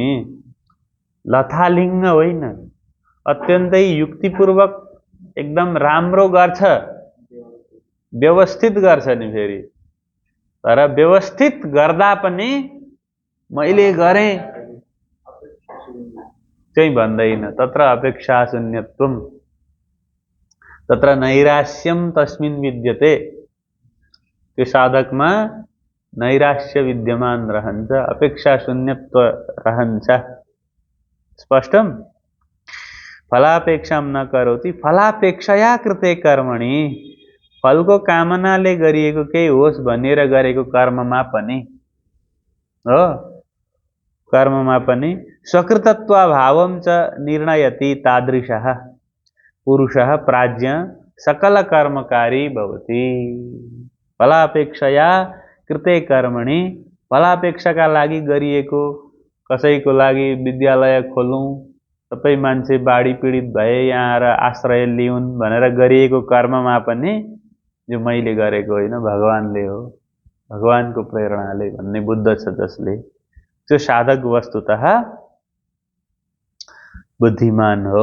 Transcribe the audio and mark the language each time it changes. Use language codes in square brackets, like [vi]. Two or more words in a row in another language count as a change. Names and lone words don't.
[ne] लथालिङ्ग होइन, अत्यन्तै युक्तिपूर्वक एकदम राम्रो गर्छ, व्यवस्थित गर्छ नि फेरि। तर व्यवस्थित गर्दा पनि मैले गरेँ चाहिँ भन्दैन। [sa] तत्र अपेक्षा शून्यत्वम, तत्र नैराश्यम तस्मिन् विद्यते। [ne] त्यो साधकमा नैराश्य विद्यमान रहन्छ, अपेक्षा शून्यत्व रहन्छ। [sa] स्पष्टम? फलापेक्षा न करोति फलापेक्षया कृते कर्मणि। [ne] फलको कामनाले गरिएको केही होस् भनेर गरेको कर्ममा पनि हो, कर्ममा पनि [sa] स्वकृतत्वाभावं च निर्णयति तादृशः पुरुषः प्राज्ञ सकल कर्मकारी भवति। फलापेक्षया कृते कर्मणि, [ne] फलापेक्षाका लागि गरिएको, कसैको लागि विद्यालय खोलौँ, सबै मान्छे बाढी पीडित भए यहाँ आएर आश्रय लिउन् भनेर गरिएको कर्ममा पनि जो मैले गरेको होइन, भगवानले हो, भगवानको प्रेरणाले भन्ने बुद्ध छ जसले, त्यो साधक वस्तुतः बुद्धिमान हो।